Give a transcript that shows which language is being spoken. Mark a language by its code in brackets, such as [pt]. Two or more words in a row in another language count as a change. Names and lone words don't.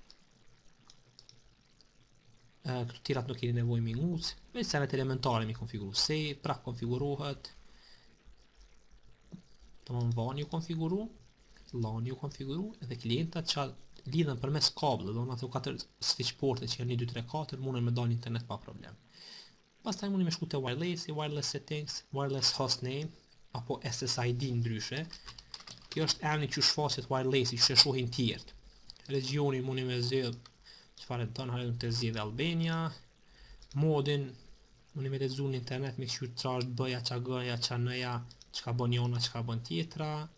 [sq] Këtu tjerat nuk keni nevojë me nguc, veç senet elementare mi konfiguru save, pra konfigurohet. Domthonë WAN-i u konfiguru, LAN-i u konfiguru, edhe klientat që lidhen përmes kablit, domthonë ato 4 switch porte që janë 1, 2, 3, 4, mundën me dalë internet pa problem. Pastaj mundi me shku te [en] wireless settings, wireless hostname [sq] apo SSID ndryshe. Kjo është emri që shfaqet wirelessi që shohin tjerët. Regionin mundi me zgjedh çfarë don, hajde të zgjedh Albania. Modin mundi me lexuar në internet me çfarë ç'është B-ja, G-ja, N-ja, çka bën njëra, çka bën tjetra.